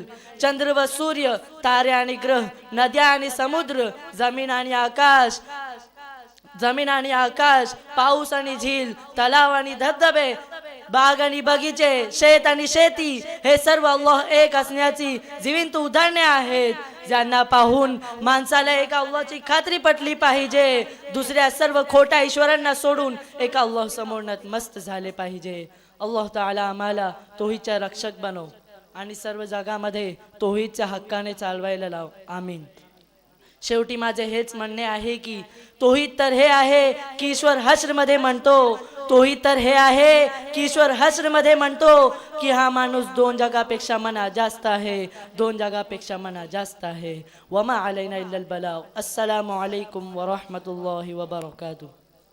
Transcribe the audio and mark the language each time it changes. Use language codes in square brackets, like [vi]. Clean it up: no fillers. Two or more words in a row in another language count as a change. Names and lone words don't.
[mr] चंद्र व सूर्य, तारे आणि ग्रह, नद्या आणि समुद्र, जमीन आणि आकाश, पाऊस आणि झील, तलाव आणि धबधबे, बाग आणि बगीचे, शेत आणि शेती, हे सर्व अल्लाह एक असण्याची जिवंत उदाहरणे आहेत, ज्यांना पाहून माणसाला एका अल्लाहची खात्री पटली पाहिजे. दुसऱ्या सर्व खोट्या ईश्वरांना सोडून एका अल्लाह समोर नतमस्त झाले पाहिजे. अल्लाह ताला आम्हाला तौहीदचा रक्षक बनव आणि सर्व जगामध्ये तौहीदच्या हक्काने चालवायला लाव. आमीन. शेवटी माझे हेच म्हणणे आहे की तौहीद तर हे आहे की ईश्वर हश्रमध्ये म्हणतो, तौहीद तर हे आहे की ईश्वर हश्रमध्ये म्हणतो की हा माणूस 2 जगापेक्षा मना जास्त आहे, 2 जगापेक्षा मना जास्त आहे. [ar] وما علينا إلا البلاغ. السلام عليكم ورحمة الله وبركاته.